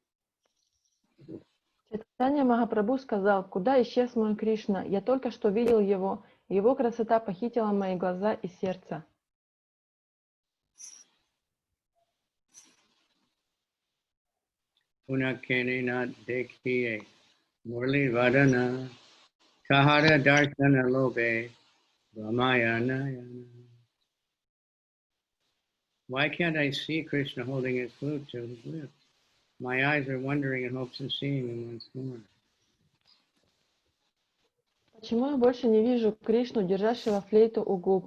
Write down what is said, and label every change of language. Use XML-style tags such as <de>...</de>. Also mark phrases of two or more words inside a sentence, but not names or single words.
<ru>Чайтанья Махапрабху сказал: «Куда исчез мой Кришна? Я только что видел его. Его красота похитила мои глаза и сердце».</ru> <bn>পুনঃ কেনে না দেখিয়ে, মুরলী বদন, কাহার দর্শন লোভে, রামায়ণ.</bn> <en>Why can't I see Krishna holding his flute to his lips? My eyes are wandering in hopes of seeing him once more.</en> <ru>Почему я больше не вижу Кришну, держащего флейту у губ?</ru>